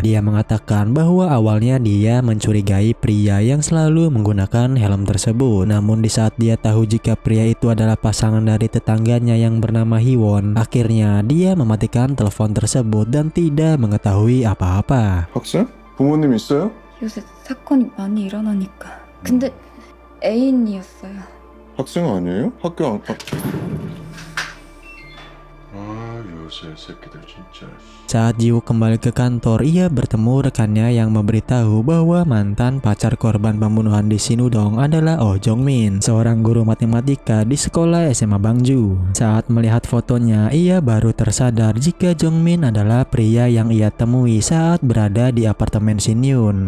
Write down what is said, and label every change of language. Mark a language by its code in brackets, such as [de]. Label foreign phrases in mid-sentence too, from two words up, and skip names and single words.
[id] Dia mengatakan bahwa awalnya dia mencurigai pria yang selalu menggunakan helm tersebut. Namun di saat dia tahu jika pria itu adalah pasangan dari tetangganya yang bernama Hiwon, akhirnya dia mematikan telepon tersebut dan tidak mengetahui apa-apa. [ko] 학생? 부모님 있어요? 요새 사건이 많이 일어나니까. 근데 애인이었어요. 학생 아니에요? 학교 안... 아 요새 새끼들 진짜. [id] Saat Jiwook kembali ke kantor, ia bertemu rekannya yang memberitahu bahwa mantan pacar korban pembunuhan di Sinudong adalah Oh Jong Min, seorang guru matematika di sekolah SMA Bangju. Saat melihat fotonya, ia baru tersadar jika Jong Min adalah pria yang ia temui saat berada di apartemen Shin Yun.